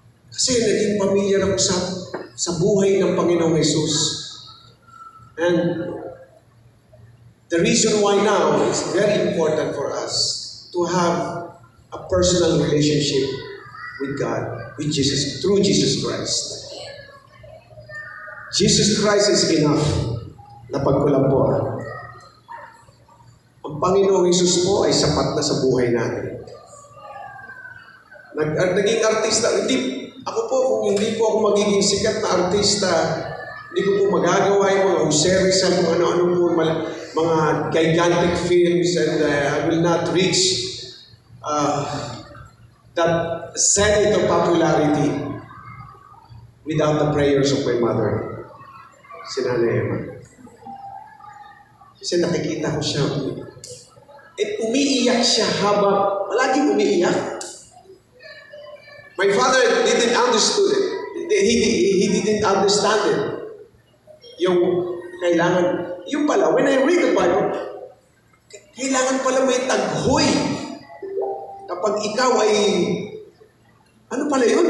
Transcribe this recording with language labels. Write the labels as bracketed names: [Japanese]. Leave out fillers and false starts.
[Filipino] Kasi naging pamilyar ako sa buhay ng Panginoong Jesus. [English] And the reason why now is very important for us to have a personal relationship with God, with Jesus, through Jesus Christ. Jesus Christ is enough. Napagkulang po. [Filipino] Ang Panginoong Jesus po ay sapat na sa buhay natin. Naging artista, ako po, kung hindi po ako magiging sikat na artista, hindi ko po magagawa yung mga series at kung ano-ano po, mga gigantic films, and I will not reach that zenith of popularity without the prayers of my mother, si Nanay Emma. Kasi nakikita ko siya, umiiyak siya habang, palaging umiiyak. [English] My father didn't understood it. He didn't understand it. Yung kailangan, yung pala, when I read the Bible, kailangan pala may taghoy. [Filipino] Kapag ikaw ay, ano pala yun?